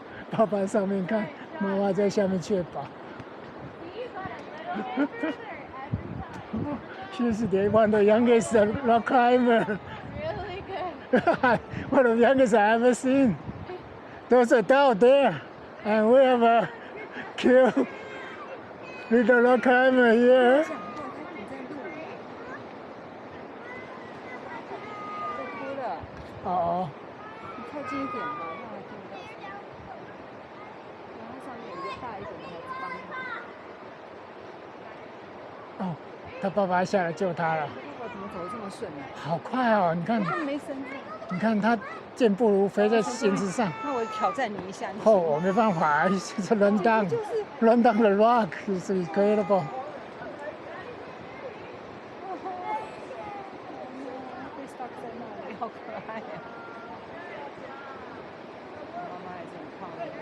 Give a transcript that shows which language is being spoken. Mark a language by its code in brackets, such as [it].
[zh] 爸爸上面看，妈妈在下面确保。 [en] She's the one of the youngest rock climber. Really good. One of the youngest I ever seen. Those adults there, and we have a cute little rock climber here. [zh] 想不到他你在录影，在哭了，哦，你靠近一点吧，让他听不到。然后上面有一个大一点的孩子帮他。哦，他爸爸下来救他了，爸爸怎么走得这么顺呢？好快哦！你看，他没绳子。你看他健步如飞在绳子上。那我挑战你一下。哦，我没办法， [en] it's run down, run down the rock is incredible. [zh] 被 stuck 在那里，好可爱呀！妈妈还是很胖的。